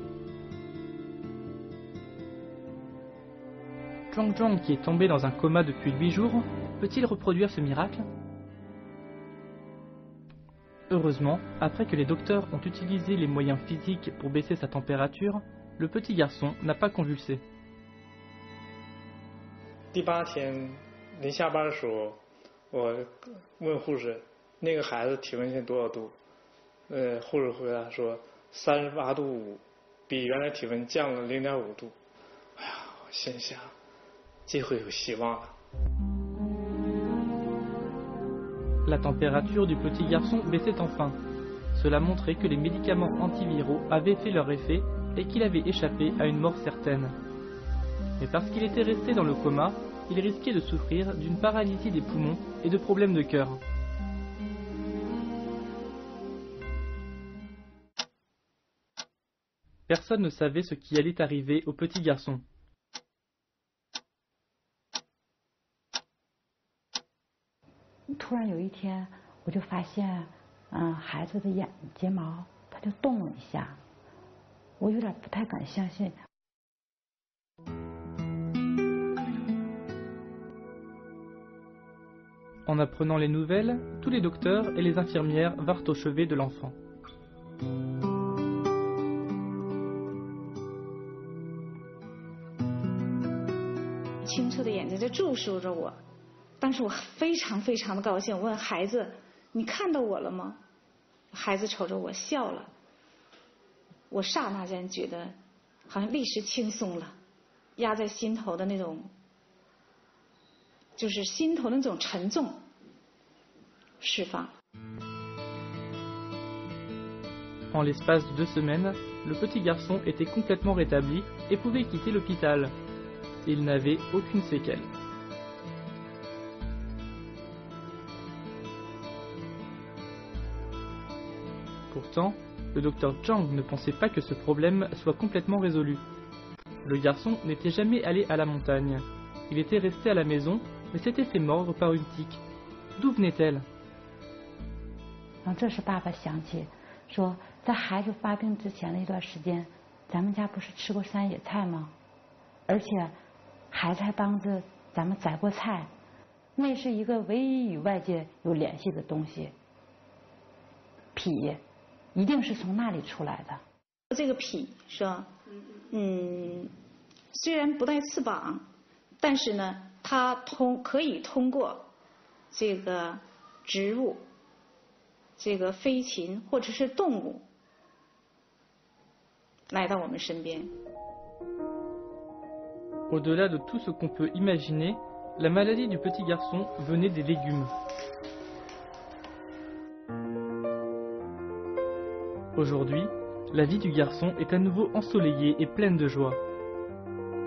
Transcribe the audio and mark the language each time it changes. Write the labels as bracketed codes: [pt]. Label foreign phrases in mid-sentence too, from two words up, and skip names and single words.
[fr] Zhuang Zhuang, qui est tombé dans un coma depuis 8 jours, peut-il reproduire ce miracle? Heureusement, après que les docteurs ont utilisé les moyens physiques pour baisser sa température, le petit garçon n'a pas convulsé. [zh] 第8天临下班的时候，我问护士，那个孩子体温现在多少度？护士回答说38度5，比原来体温降了0.5度。哎呀，我心想，这回有希望了。 [fr] La température du petit garçon baissait enfin. Cela montrait que les médicaments antiviraux avaient fait leur effet et qu'il avait échappé à une mort certaine. Mais parce qu'il était resté dans le coma, il risquait de souffrir d'une paralysie des poumons et de problèmes de cœur. Personne ne savait ce qui allait arriver au petit garçon. [zh] 突然有一天，我就发现，孩子的睫毛它就动了一下，我有点不太敢相信。 [fr] En apprenant les nouvelles, tous les docteurs et les infirmières vinrent au chevet de l'enfant. [zh] 清澈的眼睛在注视着我，当时我非常非常的高兴，问孩子：“你看到我了吗？” 孩子瞅着我笑了，我刹那间觉得好像立时轻松了，压在心头的那种，就是心头的那种沉重释放。 [fr] En l'espace de 2 semaines, le petit garçon était complètement rétabli et pouvait quitter l'hôpital. Il n'avait aucune séquelle. Pourtant, le docteur Zhang ne pensait pas que ce problème soit complètement résolu. Le garçon n'était jamais allé à la montagne. Il était resté à la maison, mais s'était fait mordre par une tique. D'où venait-elle? [zh] 这时爸爸想起，说在孩子发病之前的一段时间，咱们家不是吃过山野菜吗？而且孩子还帮着咱们摘过菜，那是一个唯一与外界有联系的东西。脾一定是从那里出来的。这个脾是吧？虽然不带翅膀，但是呢，它可以通过这个植物、这个飞禽或者是动物来到我们身边。 [fr] Au-delà de tout ce qu'on peut imaginer, la maladie du petit garçon venait des légumes. Aujourd'hui, la vie du garçon est à nouveau ensoleillée et pleine de joie.